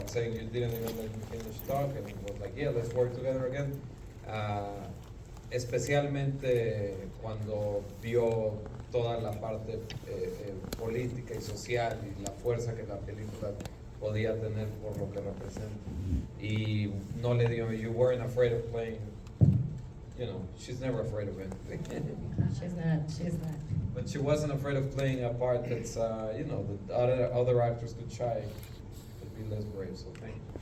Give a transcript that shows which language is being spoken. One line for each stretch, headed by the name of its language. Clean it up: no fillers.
English: I'm saying you didn't even let me finish talk, and it was like, yeah, let's work together again.
Spanish: Especialmente cuando vio toda la parte política y social y la fuerza que la película podía tener por lo que representa. Y no le dio,
English: you weren't afraid of playing, you know, she's never afraid of anything. She's not. But she wasn't afraid of playing a part that's, you know, that other actors could try to be less brave, so thank you.